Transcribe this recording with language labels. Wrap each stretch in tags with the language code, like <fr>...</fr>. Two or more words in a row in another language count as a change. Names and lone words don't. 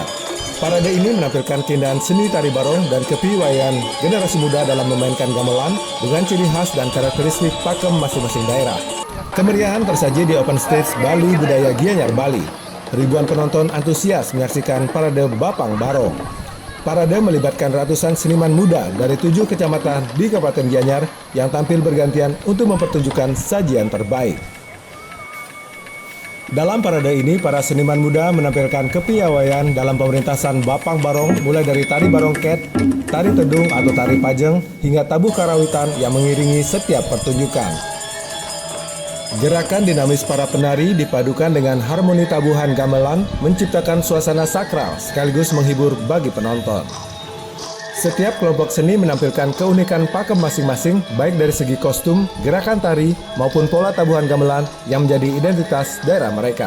<id>Parade ini menampilkan keindahan seni tari barong dan kepiawaian generasi muda dalam memainkan gamelan dengan ciri khas dan karakteristik pakem masing-masing daerah. Kemeriahan tersaji di Open Stage Balai Budaya Gianyar, Bali. Ribuan penonton antusias menyaksikan parade Bapang Barong. Parade melibatkan ratusan seniman muda dari 7 kecamatan di Kabupaten Gianyar yang tampil bergantian untuk mempertunjukkan sajian terbaik. Dalam parade ini, para seniman muda menampilkan kepiawaian dalam pemerintahan Bapang Barong, mulai dari tari barongket, tari tedung atau tari pajeng, hingga tabuh karawitan yang mengiringi setiap pertunjukan. Gerakan dinamis para penari dipadukan dengan harmoni tabuhan gamelan menciptakan suasana sakral sekaligus menghibur bagi penonton. Setiap kelompok seni menampilkan keunikan pakem masing-masing baik dari segi kostum, gerakan tari, maupun pola tabuhan gamelan yang menjadi identitas daerah mereka.</id>